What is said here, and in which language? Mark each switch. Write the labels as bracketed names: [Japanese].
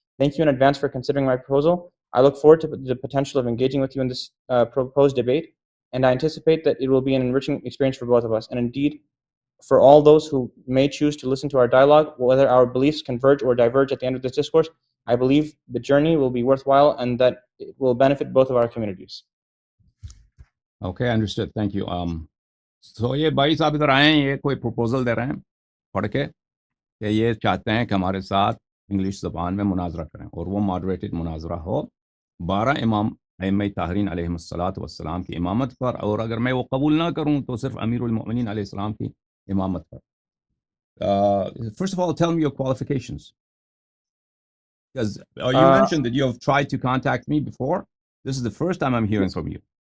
[English] Thank you in advance for considering my proposal. I look forward to the potential of engaging with you in this proposed debate, and I anticipate that it will be an enriching experience for both of us, and indeed for all those who may choose to listen to our dialogue, whether our beliefs converge or diverge at the end of this discourse. I believe the journey will be worthwhile and that it will benefit both of our communities. Okay, understood. Thank you. [Hindi] So ये भाई साहब इधर आए हैं, ये कोई proposal दे रहे हैं पढ़ के कि ये चाहते हैं कि हमारे साथ इंग्लिश ज़बान में मुनाजरा करें और वो मॉडरेटेड मुनाजरा हो 12 इमाम अइम्मा ताहरीन अलैहिमुस्सलातु वस्सलाम की इमामत पर, और अगर मैं वो कबूल ना करूं तो सिर्फ अमीरुल मोमिनीन अलैहिस्सलाम की इमामत पर. [English] First of all, tell me your qualifications, because you mentioned that you have tried to contact me before. This is the first time I'm hearing from you.